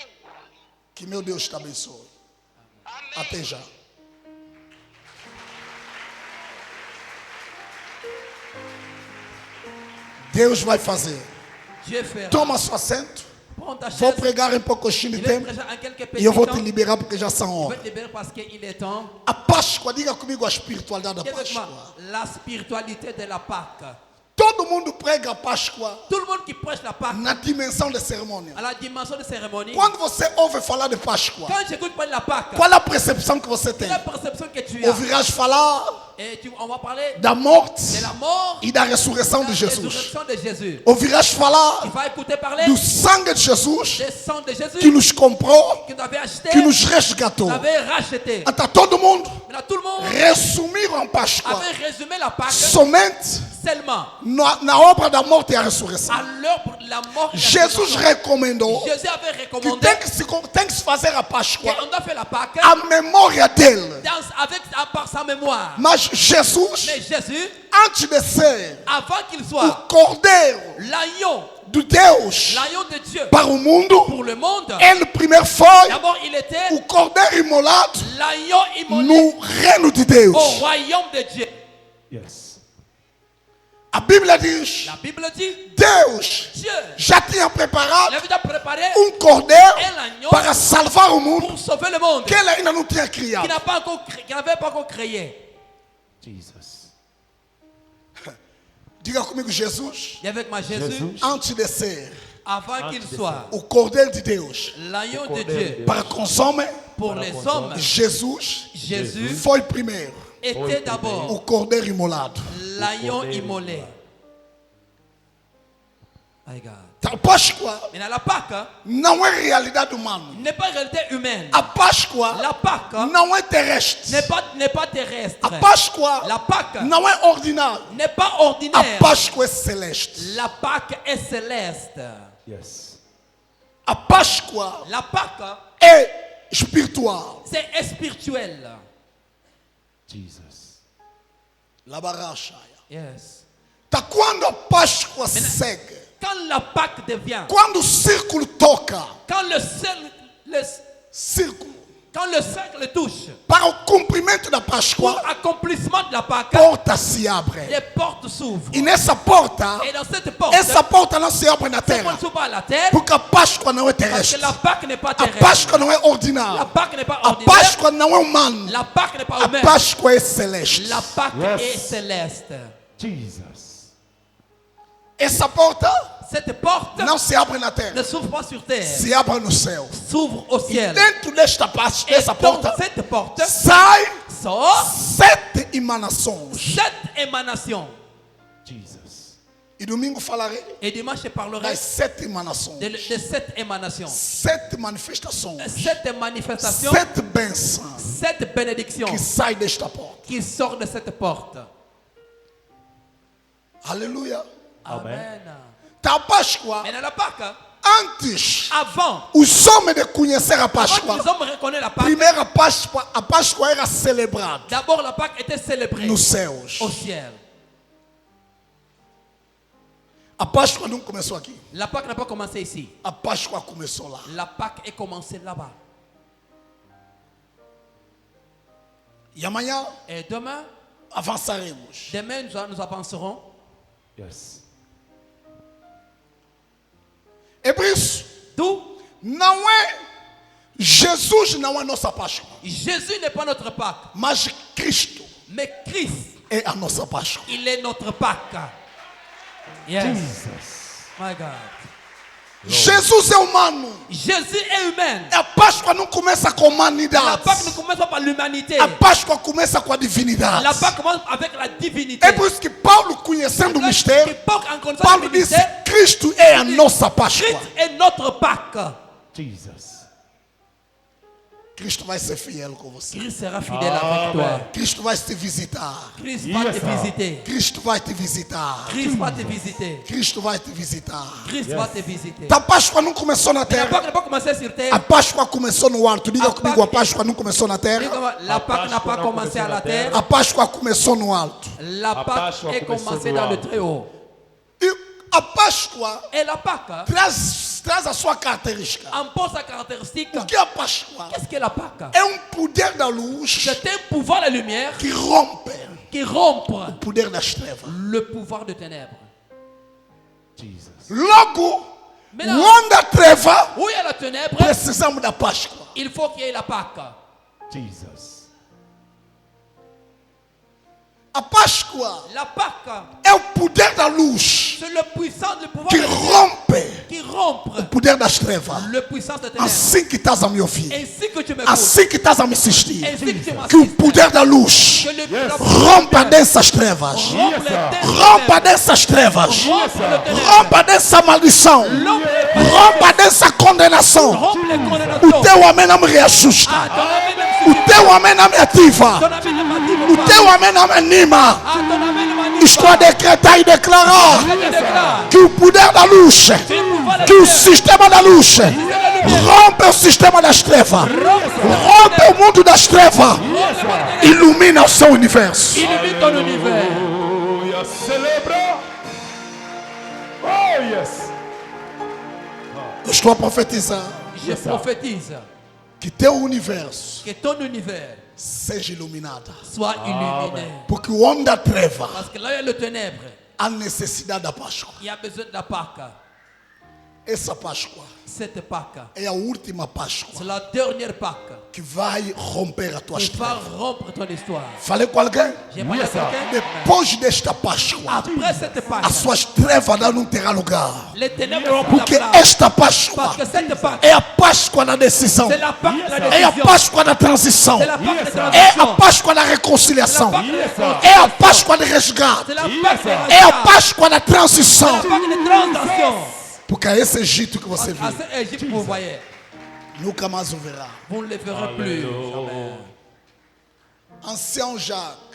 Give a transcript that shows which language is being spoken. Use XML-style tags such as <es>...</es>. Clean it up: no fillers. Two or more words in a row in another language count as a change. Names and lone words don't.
<pt>Que meu Deus te abençoe. Amém. Até já. Deus vai fazer.</pt> <fr>Dieu fera.</fr> <pt>Toma seu assento.</pt> <fr>Prends ta</fr> <pt>Vou</pt> <fr>chaise.</fr> <pt>pregar em pouquinho de</pt> <fr>Il est</fr> <pt>tempo.</pt> <fr>déjà en quelques</fr> <pt>E</pt> <fr>petits</fr> <pt>eu vou</pt> <fr>temps.</fr> <pt>te liberar porque já são</pt> <fr>Je vais</fr> <pt>horas.</pt> <fr>te libérer parce qu'il est temps.</fr> <pt>A Páscoa, diga comigo a espiritualidade da</pt> <fr>Dis avec moi,</fr> <pt>Páscoa.</pt> <fr>la spiritualité de la Pâque.</fr> <pt>Todo mundo prega a Páscoa</pt> <fr>Tout le monde qui prêche la Pâque</fr> <pt>na dimensão de cerimônia.</pt> <fr>à la dimension de cérémonie.</fr> <pt>Quando você ouve falar de Páscoa,</pt> <fr>Quand j'écoute parler de la Pâque,</fr> <pt>qual a percepção que você tem?</pt> <fr>quelle est la perception que tu as?</fr> <pt>Ouvirás falar</pt> <fr>Et on va parler</fr> <pt>da morte</pt> <fr>de la mort</fr> <pt>e da ressurreição</pt> <fr>et de de la</fr> <pt>Jesus.</pt> <fr>résurrection de Jésus.</fr> <pt>Ouvirás falar</pt> <fr>Tu vas écouter parler</fr> <pt>do sangue de Jesus</pt> <fr>des sangs de Jésus</fr> <pt>que nos comprou,</pt> <fr>que tu avais acheté,</fr> <pt>que nos resgatou.</pt> <fr>tu avais racheté.</fr> <pt>Até todo mundo</pt> <fr>Maintenant, tout le monde</fr> <pt>resumiram a Páscoa</pt> <fr>avait résumé la Pâque</fr> <pt>somente</pt> <fr>seulement</fr> <pt>na obra da morte e a ressurreição.</pt> <fr>à l'heure de la mort. Et la</fr> <pt>Jesus</pt> <fr>résurrection.</fr> <pt>recomendou</pt> <fr>Jésus avait</fr> <pt>que</pt> <fr>recommandé</fr> <pt>tem que se fazer a Páscoa</pt> <fr>qu'on doit faire la Pâque</fr> <pt>a memória dele.</pt> <fr>par sa mémoire.</fr> <pt>Mas Jesus,</pt> <fr>Mais Jésus,</fr> <pt>antes de ser</pt> <fr>avant qu'il</fr> <pt>o</pt> <fr>soit</fr> <pt>cordeiro</pt> <fr>l'agneau</fr> <pt>de Deus</pt> <fr>de Dieu</fr> <pt>para o mundo,</pt> <fr>pour le monde,</fr> <pt>ele primeiro foi</pt> <fr>d'abord il était</fr> <pt>o cordeiro imolado</pt> <fr>l'agneau immolé</fr> <pt>no reino de Deus.</pt> <fr>au royaume de Dieu.</fr> <pt>Yes. A Bíblia diz,</pt> <fr>La Bible dit,</fr> <pt>Deus</pt> <fr>Dieu</fr> <pt>já tinha preparado</pt> <fr>avait préparé</fr> <pt>cordeiro</pt> <fr>un agneau</fr> <pt>para salvar o mundo</pt> <fr>pour sauver le monde</fr> <pt>que ele ainda não tinha</pt> <fr>qui</fr> <pt>criado.</pt> <fr>n'avait pas encore créé.</fr> <pt>Jesus. Diga comigo, Jesus,</pt> <fr>Et avec moi, Jésus,</fr> <pt>antes de ser</pt> <fr>avant qu'il soit</fr> <pt>o cordeiro de Deus</pt> <fr>l'agneau de Dieu</fr> <pt>para com os homens,</pt> <fr>pour les hommes,</fr> <pt>Jesus</pt> <fr>Jésus</fr> <pt>foi primeiro</pt> <fr>était d'abord</fr> <pt>o cordeiro imolado.</pt> <fr>l'agneau immolé.</fr> <en>My God.</en> <pt>A Páscoa</pt> <fr>Mais la Pâque</fr> <pt>não é realidade humana.</pt> <fr>n'est pas une réalité humaine.</fr> <pt>A Páscoa</pt> <fr>La Pâque</fr> <pt>não é terrestre.</pt> <fr>n'est pas terrestre.</fr> <pt>A Páscoa</pt> <fr>La Pâque</fr> <pt>não é ordinária.</pt> <fr>n'est pas</fr> <pt>A</pt> <fr>ordinaire.</fr> <pt>Páscoa é celeste.</pt> <fr>La Pâque est céleste.</fr> <pt>Yes. A Páscoa</pt> <fr>La Pâque,</fr> <pt>é espiritual.</pt> <fr>c'est spirituel.</fr> <pt>Jesus. Labarachaya. Yes. Tá quando a Páscoa segue.</pt> <fr>Quand la Pâque devient,</fr> <pt>Quando o círculo toca.</pt> <fr>quand le</fr> <pt>Círculo.</pt> <fr>quand le cercle touche,</fr> <pt>Para o cumprimento da</pt> <fr>pour</fr> <pt>Páscoa,</pt> <fr>accomplissement de la Pâque,</fr> <pt>porta se abre.</pt> <fr>les portes s'ouvrent.</fr> <pt>E nessa porta,</pt> <fr>Et dans cette porte,</fr> <pt>essa porta não se abre na</pt> <fr>cette</fr> <pt>terra.</pt> <fr>porte s'ouvre pas à la terre,</fr> <pt>Porque a Páscoa não é</pt> <fr>parce que</fr> <pt>terrestre.</pt> <fr>la Pâque n'est pas</fr> <pt>A</pt> <fr>terrestre.</fr> <pt>Páscoa não é</pt> <fr>La</fr> <pt>ordinária.</pt> <fr>Pâque n'est pas</fr> <pt>A</pt> <fr>ordinaire.</fr> <pt>Páscoa não é humana.</pt> <fr>La Pâque n'est pas</fr> <pt>A</pt> <fr>humaine.</fr> <pt>Páscoa é celeste.</pt> <fr>La Pâque Yes. est céleste.</fr> <pt>Jesus. Essa porta</pt> <fr>Cette porte</fr> <pt>não se abre na terra.</pt> <fr>ne s'ouvre pas sur terre,</fr> <pt>Se abre no céu.</pt> <fr>s'ouvre au ciel.</fr> <pt>Dentro desta</pt> <fr>Et</fr> <pt>dessa</pt> <fr>dans</fr> <pt>porta</pt> <fr>cette porte</fr> <pt>sai</pt> <fr>sort</fr> <pt>7 emanações.</pt> <fr>7 émanations.</fr> <pt>Jesus. E domingo falarei</pt> <fr>Et dimanche, je parlerai</fr> <pt>das 7 emanações.</pt> <fr>de 7 émanations.</fr> <pt>7 manifestações.</pt> <fr>7 manifestations,</fr> <pt>7 bênçãos</pt> <fr>7 bénédictions</fr> <pt>que saem desta porta.</pt> <fr>qui sortent de cette porte.</fr> <pt>Aleluia.</pt> <fr>Amen.</fr> <pt>Tá a Páscoa.</pt> <fr>Mais dans la Pâque,</fr> <pt>Antes,</pt> <fr>avant</fr> <pt>os homens de conhecer a</pt> <fr>que</fr> <pt>Páscoa,</pt> <fr>les hommes reconnaissent la Pâque,</fr> <pt>primeira Páscoa, a Páscoa era celebrada</pt> <fr>d'abord la Pâque était célébrée</fr> <pt>nos céus.</pt> <fr>au ciel.</fr> <pt>A Páscoa não começou aqui.</pt> <fr>La Pâque n'a pas commencé ici.</fr> <pt>A Páscoa começou lá.</pt> <fr>La Pâque est commencée là-bas.</fr> <pt>E amanhã</pt> <fr>Et demain,</fr> <pt>avançaremos.</pt> <fr>demain nous avancerons.</fr> <pt>Yes. É por isso,</pt> <fr>D'où</fr> <pt>não é Jesus não é nossa Páscoa,</pt> <fr>Jésus n'est pas notre Pâque,</fr> <pt>mas Cristo</pt> <fr>mais Christ,</fr> <pt>é a nossa Páscoa.</pt> <fr>il est notre Pâque.</fr> <pt>Yes. Jesus.</pt> <en>My God.</en> <pt>Jesus é humano.</pt> <fr>Jésus est humain.</fr> <pt>A Páscoa não começa com a</pt> <fr>La</fr> <pt>humanidade.</pt> <fr>Pâque ne commence pas par l'humanité.</fr> <pt>A Páscoa começa com a divindade.</pt> <fr>La Pâque commence avec la divinité.</fr> <pt>É por isso que Paulo, conhecendo o mistério,</pt> <fr>En connaissant</fr> <pt>Paulo</pt> <fr>le</fr> <pt>disse:</pt> <fr>mystère,</fr> <pt>Cristo é a nossa Páscoa.</pt> <fr>Christ est notre Pâque.</fr> <pt>Jesus. Cristo vai ser fiel com você.</pt> <fr>Christ sera fidèle avec toi.</fr> <pt>Cristo vai te visitar.</pt> <fr>Christ va te visiter.</fr> <pt>Cristo vai te visitar.</pt> <fr>Christ va te visiter.</fr> <pt>Cristo vai te visitar.</pt> <fr>Christ va te visiter.</fr> <pt>A Páscoa não começou na</pt> <fr>La</fr> <pt>terra.</pt> <fr>Pâque n'a pas commencé sur</fr> <pt>A</pt> <fr>terre.</fr> <pt>Páscoa começou no alto. Diga A comigo, a Páscoa- Páscoa não começou na terra.</pt> <fr>La Pâque n'a pas commencé à la terre.</fr> <pt>A Páscoa começou no alto.</pt> <fr>La Pâque Pâque est commencée dans le très haut.</fr> <pt>E a Páscoa</pt> <fr>Et la Pâque</fr> <pt>traz a sua característica.</pt> <fr>impose sa caractéristique.</fr> <pt>O que é a Páscoa?</pt> <fr>Qu'est-ce qu'est la Pâque?</fr> <pt>É poder da luz</pt> <fr>C'est un pouvoir de la lumière</fr> <pt>que rompe</pt> <fr>qui rompt</fr> <pt>o poder das trevas.</pt> <fr>le pouvoir de ténèbres.</fr> <pt>Jesus. Logo,</pt> <fr>Maintenant,</fr> <pt>onde a treva,</pt> <fr>où il y a la ténèbre,</fr> <pt>precisamos da Páscoa.</pt> <fr>il faut qu'il y ait la Pâque.</fr> <pt>Jesus. A Páscoa</pt> <fr>La Pâque,</fr> <pt>é o poder da luz</pt> <fr>c'est le puissant, le pouvoir</fr> <pt>que</pt> <fr>de la lumière qui rompt</fr> <pt>o poder das trevas.</pt> <fr>le puissance de ténèbres.</fr> <pt>Assim que estás a me ouvir,</pt> <fr>Ainsi que tu m'écoutes,</fr> <pt>assim que estás a me assistir,</pt> <fr>ainsi que tu</fr> <pt>que o</pt> <fr>m'assistes,</fr> <pt>poder da luz</pt> <fr>que le</fr> <pt>rompa dessas trevas,</pt> <fr>rompe le</fr> <pt>rompa dessas trevas,</pt> <fr>rompe le ténèbre,</fr> <pt>rompa dessa maldição, rompa dessa condenação.</pt> <fr>rompe les</fr> <pt>O</pt> <fr>condamnations.</fr> <pt>teu amém não me reassusta,</pt> <fr>Ah, ton ami ne me</fr> <pt>o</pt> <fr>suffit</fr> <pt>teu amém não me ativa,</pt> <fr>pas. Ton ami ne m'attire</fr> <pt>o</pt> <fr>pas.</fr> <pt>teu amém não me anima.</pt> <fr>Ah, ton ami ne m'anime</fr> <pt>Estou a</pt> <fr>pas.</fr> <pt>decretar e declarar</pt> <fr>Je te déclare</fr> <pt>que o poder da luz, que o sistema da luz rompe o sistema das trevas, rompe o mundo das trevas, ilumina o seu universo.</pt> <fr>illumine ton univers.</fr> <pt>Aleluia. Celebra.</pt> <en>Oh, yes.</en> <pt>Eu estou a profetizar</pt> <fr>Je prophétise</fr> <pt>que teu universo</pt> <fr>que ton univers</fr> <pt>seja iluminado,</pt> <fr>soit illuminé.</fr> <pt>porque o onda treva</pt> <fr>Parce que là, il y a le ténèbre.</fr> <pt>a necessidade da Páscoa.</pt> <fr>Il y a besoin de la Pâque.</fr> <pt>Essa Páscoa</pt> <fr>Cette Pâque,</fr> <pt>é a última</pt> <fr>c'est</fr> <pt>Páscoa</pt> <fr>la dernière Pâque</fr> <pt>que vai romper a tua</pt> <fr>qui va</fr> <pt>estrela.</pt> <fr>rompre ton histoire.</fr> <pt>Falei com alguém?</pt> <fr>J'ai parlé à quelqu'un.</fr> <pt>Depois desta Páscoa,</pt> <fr>Après cette Pâque,</fr> <pt>a sua estrela não terá lugar.</pt> <fr>les ténèbres auront</fr> <pt>Porque</pt> <fr>la place.</fr> <pt>esta Páscoa</pt> <fr>Parce que cette Pâque,</fr> <pt>é a Páscoa da decisão.</pt> <fr>c'est la Pâque de la</fr> <pt>É a</pt> <fr>décision.</fr> <pt>Páscoa da transição.</pt> <fr>C'est la Pâque de</fr> <pt>É a</pt> <fr>transition.</fr> <pt>Páscoa da reconciliação.</pt> <fr>C'est la Pâque de réconciliation.</fr> <pt>É a Páscoa de resgate.</pt> <fr>C'est la Pâque de</fr> <pt>É a resgate. Páscoa da</pt> <fr>C'est</fr> <pt>transição.</pt> <fr>la Pâque de transition.</fr> <pt>Porque é esse Egito que você</pt> <fr>À</fr> <pt>viu,</pt> <fr>cet Égypte que vous voyez,</fr> <pt>nunca mais o verá.</pt> <fr>vous ne le verrez plus. Jamais.</fr> <pt>Ancião Jacques,</pt>